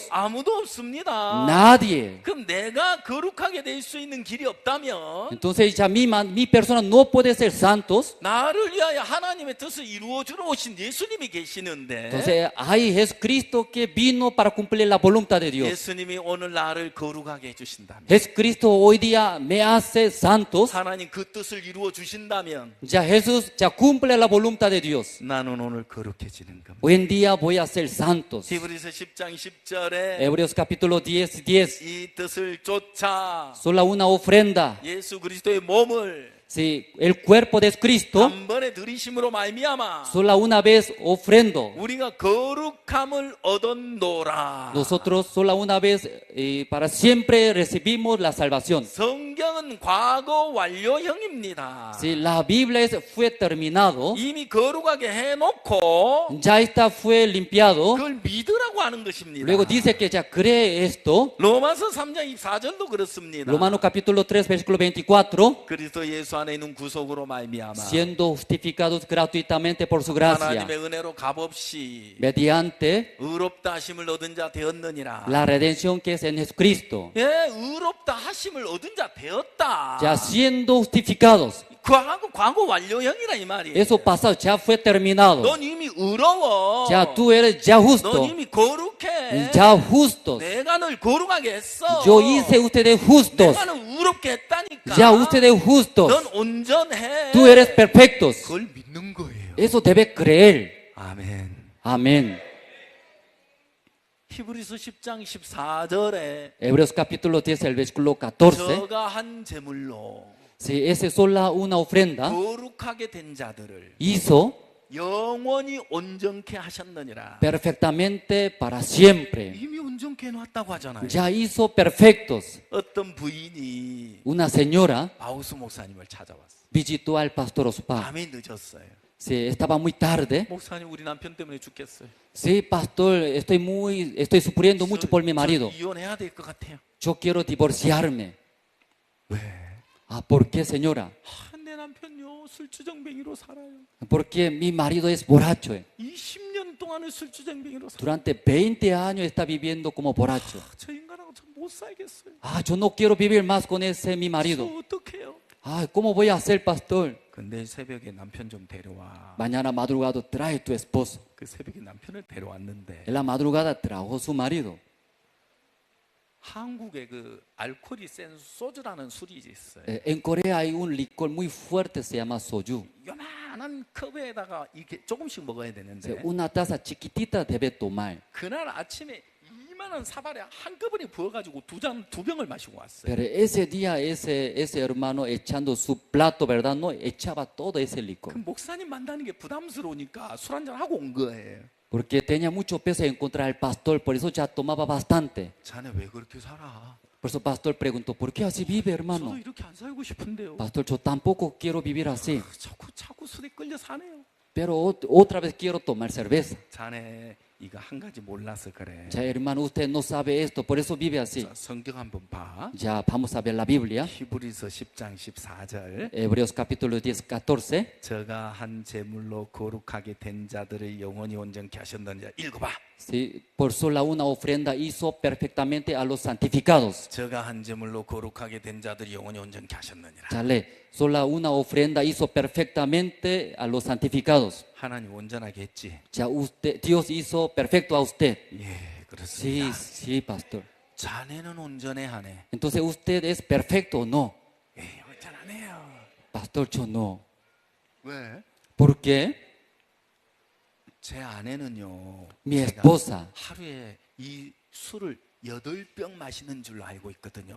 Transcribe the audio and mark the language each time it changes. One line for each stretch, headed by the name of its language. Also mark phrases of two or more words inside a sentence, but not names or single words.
Korean: 아무도 없습니다.
Spanish: Nadie.
Korean: 그럼 내가 거룩하게 될 수 있는 길이 없다면
Spanish: Entonces ya mi persona no puede ser santos.
Korean: 나를 위하여 하나님의 뜻을 이루어주러 오신 예수님이 계시는데
Spanish: Entonces hay Jesucristo que vino para cumplir la voluntad de Dios.
Korean: 예수님이 오늘 나를 거룩하게 해주신다면
Spanish: Jesucristo hoy día me hace santos.
Korean: 하나님 그 뜻을 이루어 주신다면
Spanish: Ya Jesús ya cumple la voluntad de Dios.
Korean: 나는 오늘 거룩해지는 겁니다.
Spanish: Hoy en día voy a ser santos.
Korean: 히브리서 10장 10절에
Spanish: Hebreos capítulo 10, 10.
Korean: 이 뜻을 쫓아
Spanish: Solo una ofrenda.
Korean: 예수 그리스도의 몸을
Spanish: Sí, el cuerpo de Cristo,
Korean: 단번에 들이심으로 말미암아
Spanish: solo una vez ofrendo.
Korean: 우리가 거룩함을 얻었노라.
Spanish: Nosotros solo una vez para siempre recibimos la salvación.
Korean: 성경은 과거 완료형입니다.
Spanish: Sí, la Biblia fue terminado,
Korean: 이미 거룩하게 해놓고
Spanish: ya esta fue limpiado.
Korean: 그걸 믿으라고 하는 것입니다.
Spanish: Luego dice que ya cree esto.
Korean: 로마서 3장 24절도 그렇습니다.
Spanish: Romanos capítulo 3 versículo 24.
Korean: 그리스도 예수 안에 있는 구속으로 말미암아
Spanish: Siendo justificados gratuitamente por su gracia,
Korean: 하나님의 은혜로 값없이
Spanish: mediante
Korean: 의롭다 하심을 얻은 자 되었느니라.
Spanish: la redención que es en Jesucristo.
Korean: 예, 의롭다 하심을 얻은 자 되었다.
Spanish: Ya siendo justificados.
Korean: 과거 완료형이라 이 말이에요.
Spanish: Eso pasado ya fue terminado.
Korean: 넌 이미 의로워.
Spanish: Ya tú eres ya justo.
Korean: 넌 이미 거룩해.
Spanish: Ya justos.
Korean: 내가 널 거룩하게 했어.
Spanish: Yo hice ustedes justos.
Korean: 내가 널 의롭게 했다니까.
Spanish: Ya ustedes justos.
Korean: 넌 온전해.
Spanish: Tú eres perfectos.
Korean: 그걸 믿는 거예요.
Spanish: Eso debe creer.
Korean: 아멘.
Spanish: Amén.
Korean: 히브리서 10장 14절에
Spanish: Hebreos capítulo 10, el versículo 14.
Korean: 저가 한 제물로
Spanish: Si ese es solo una ofrenda,
Korean: 거룩하게 된 자들을
Spanish: hizo
Korean: 영원히 온전케 하셨느니라.
Spanish: perfectamente para siempre.
Korean: 이미 온전케 해놨다고 하잖아요.
Spanish: Ya hizo perfectos.
Korean: 어떤 부인이
Spanish: Una señora
Korean: 바우스 목사님을 찾아왔어.
Spanish: visitó al pastor Ospa.
Korean: 밤이 늦었어요.
Spanish: Sí, estaba muy tarde.
Korean: 목사님 우리 남편 때문에 죽겠어요.
Spanish: Sí, pastor, estoy sufriendo mucho por mi marido.
Korean: 이혼해야 될 것 같아요.
Spanish: Yo quiero divorciarme.
Korean: 왜?
Spanish: Ah, ¿por qué, señora?
Korean: 내 남편요 술주정뱅이로 살아요.
Spanish: Porque mi marido es borracho.
Korean: 20년 동안을 술주정뱅이로 살아요.
Spanish: Durante 20 años está viviendo como borracho.
Korean: 저 인간하고 참 못 살겠어요.
Spanish: Ah, yo no quiero vivir más con ese mi marido.
Korean: 저 어떡해요?
Spanish: Ah, ¿cómo voy a hacer, pastor?
Korean: 근데 새벽에 남편 좀 데려와.
Spanish: Mañana madrugada trae tu esposo.
Korean: 그 새벽에 남편을 데려왔는데
Spanish: En la madrugada trajo su marido.
Korean: 한국에 그 알코올이 센 소주라는 술이 있어요.
Spanish: En Corea hay un licor muy fuerte, se llama soju.
Korean: 요만한 컵에다가 이렇게 조금씩 먹어야 되는데
Spanish: Una taza chiquitita debe tomar.
Korean: 그날 아침에 이만한 사발에 한꺼번에 부어가지고 두 병을 마시고 왔어요.
Spanish: Pero ese día ese hermano echando su plato, ¿verdad? No echaba todo ese licor.
Korean: 그 목사님 만나는 게 부담스러우니까 술 한잔 하고 온 거예요.
Spanish: Porque tenía mucho peso encontrar al pastor, por eso ya tomaba bastante.
Korean: 자네 왜 그렇게 살아?
Spanish: Por eso el pastor preguntó, ¿por qué así vive, hermano?
Korean: 저도 이렇게 안 살고 싶은데요.
Spanish: Pastor, yo tampoco quiero vivir así.
Korean: 자꾸 술에 끌려 사네요.
Spanish: Pero otra vez quiero tomar cerveza.
Korean: 자네 이거 한 가지 몰라서 그래.
Spanish: Ya, hermano, usted no sabe esto, por eso vive así.
Korean: 자, 성경 한번 봐.
Spanish: Ya, vamos a ver la Biblia.
Korean: 히브리서 10장 14절.
Spanish: Hebreos capítulo 10, 14.
Korean: 저가 한 제물로 거룩하게 된 자들을 영원히 온전케 하셨느니라. 읽어봐.
Spanish: Sí, por sola una ofrenda hizo perfectamente a los santificados.
Korean: 저가 한 제물로 거룩하게 된 자들을 영원히 온전케 하셨느니라.
Spanish: Ya lee, sola una ofrenda hizo perfectamente a los santificados.
Korean: 하나님 온전하게 했지.
Spanish: Ya Dios hizo perfecto a usted.
Korean: 예, 그렇습니다.
Spanish: Sí, pastor.
Korean: 자네는 온전해 하네.
Spanish: Entonces, ¿usted es perfecto o no?
Korean: 예, 온전하네요.
Spanish: Pastor, yo no.
Korean: 왜?
Spanish: ¿Por qué?
Korean: 제 아내는요.
Spanish: Mi esposa.
Korean: 하루에 이 술을 8병 마시는 줄로 알고 있거든요.